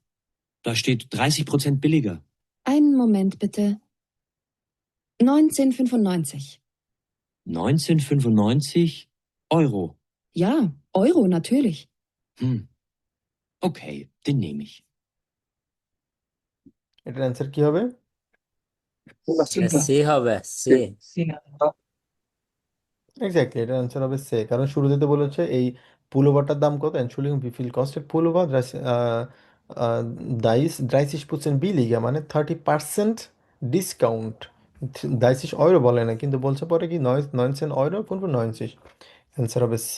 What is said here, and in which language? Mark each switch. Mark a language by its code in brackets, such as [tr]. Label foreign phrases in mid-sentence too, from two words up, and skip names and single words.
[de] Da steht 30% billiger. Einen Moment bitte. 19,95. 19,95 Euro. Ja, Euro natürlich. Hm. Okay, den nehme ich. [bn] এটার অ্যান্সার কি হবে? সে হবে সে এক্স্যাক্টলি, এটার অ্যান্সার হবে সে, কারণ শুরুতে তো বলেছে এই পুলোভারটার দাম কত, এনশুলিং [de] wie viel kostet Pullover, 30% billiger, [bn] মানে 30% ডিসকাউন্ট। 30 Euro বলে না, কিন্তু বলছে পরে কি 19 Euro 95। অ্যান্সার হবে সি।